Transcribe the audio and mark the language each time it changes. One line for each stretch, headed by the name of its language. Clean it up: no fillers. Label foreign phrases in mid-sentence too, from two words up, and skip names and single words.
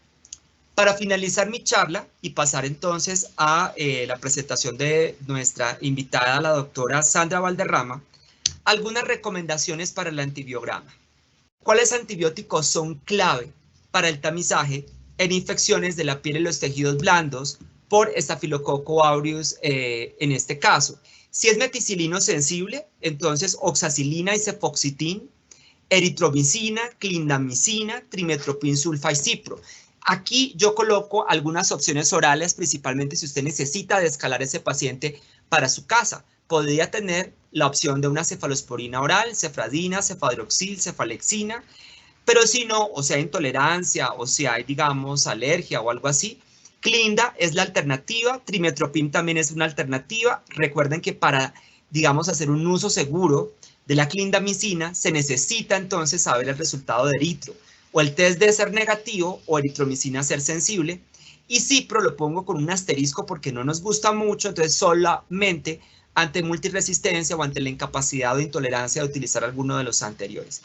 Spanish: Para finalizar mi charla y pasar entonces a la presentación de nuestra invitada, la doctora Sandra Valderrama, algunas recomendaciones para el antibiograma. ¿Cuáles antibióticos son clave para el tamizaje en infecciones de la piel y los tejidos blandos por Staphylococcus aureus en este caso? Si es meticilino sensible, entonces oxacilina y cefoxitin, eritromicina, clindamicina, trimetoprim sulfa y cipro. Aquí yo coloco algunas opciones orales, principalmente si usted necesita descalar ese paciente para su casa. Podría tener la opción de una cefalosporina oral, cefradina, cefadroxil, cefalexina, pero si no, o sea, intolerancia, o si hay, digamos, alergia o algo así, Clinda es la alternativa, trimetoprim también es una alternativa. Recuerden que para, digamos, hacer un uso seguro de la clindamicina, se necesita entonces saber el resultado de eritro, o el test de ser negativo o eritromicina ser sensible, y cipro lo pongo con un asterisco porque no nos gusta mucho, entonces solamente ante multiresistencia o ante la incapacidad o intolerancia de utilizar alguno de los anteriores.